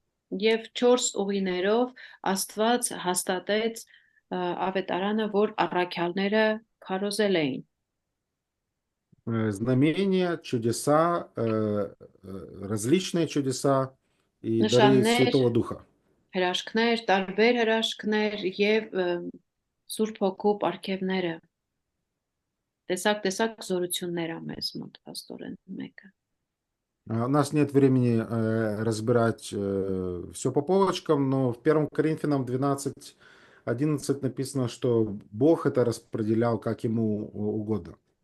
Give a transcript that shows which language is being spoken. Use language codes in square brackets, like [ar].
[hy] Եվ 4 ուղիներով Աստված հաստատեց ավետարանը, որ առաքյալները քարոզել էին։ [ru] Знамения, чудеса, различные чудеса и дары [hy] Նշաններ, [ru] Святого Духа. [hy] հրաշքներ, տարբեր հրաշքներ եւ Սուրբ Հոգու պարգևները։ Տեսակ զորություններ ա մեզ մոտ աստորեն մեկը։ [ru] У нас нет времени разбирать все по полочкам, но в 1 Коринфянам 12:11 написано, что Бог это распределял как ему угодно.